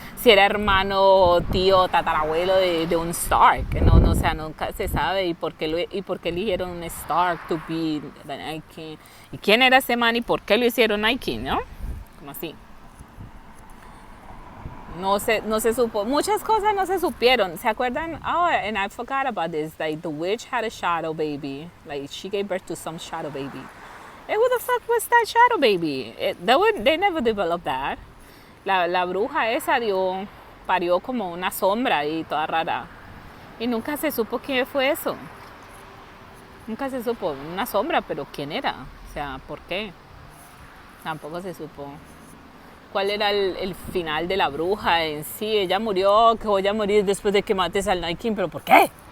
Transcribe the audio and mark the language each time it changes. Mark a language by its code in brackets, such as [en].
[es] Si era hermano, tío, tatarabuelo de un Stark, o sea, nunca se sabe. ¿Y por qué eligieron un Stark [en] to be [es] the Night King? ¿Y quién era ese man y por qué lo hicieron Night King, no? Como así. No se supo. Muchas cosas no se supieron. ¿Se acuerdan? [en] Oh, and I forgot about this. Like, the witch had a shadow baby. Like, she gave birth to some shadow baby. Hey, who the fuck was that shadow baby? They never developed that. [es] La bruja esa parió como una sombra y toda rara. Y nunca se supo quién fue eso. Nunca se supo. Una sombra, pero ¿quién era? O sea, ¿por qué? Tampoco se supo. ¿Cuál era el final de la bruja en sí? Ella murió, que voy a morir después de que mates al Night King, pero ¿por qué?